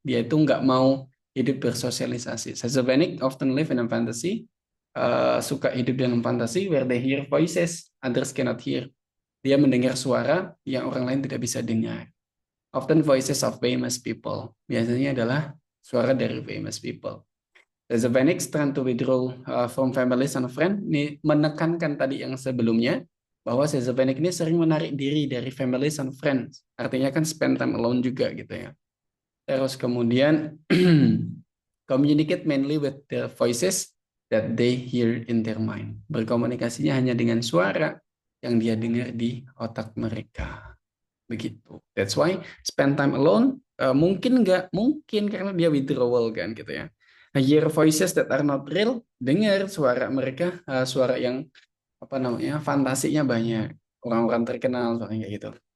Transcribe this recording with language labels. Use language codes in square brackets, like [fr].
[id] Dia itu nggak mau hidup bersosialisasi. [en] Schizophrenic often live in a fantasy, [id] suka hidup dalam fantasi [en] where they hear voices others cannot hear. [id] Dia mendengar suara yang orang lain tidak bisa dengar. [en] Often voices of famous people. [id] Biasanya adalah suara dari famous people. [en] Schizophrenics tend to withdraw from families and friends. [id] Ini menekankan tadi yang sebelumnya, bahwa schizophrenic ini sering menarik diri dari [en] families and friends. [id] Artinya kan spend time alone juga gitu ya. Terus kemudian [en] communicate mainly with the voices that they hear in their mind. [id] Berkomunikasinya hanya dengan suara yang dia dengar di otak mereka. Begitu. [en] That's why spend time alone [id] mungkin nggak mungkin karena dia withdrawal kan gitu ya. [en] Hear voices that are not real, [id] dengar suara mereka, suara yang fantasinya banyak, orang-orang terkenal soalnya kayak gitu.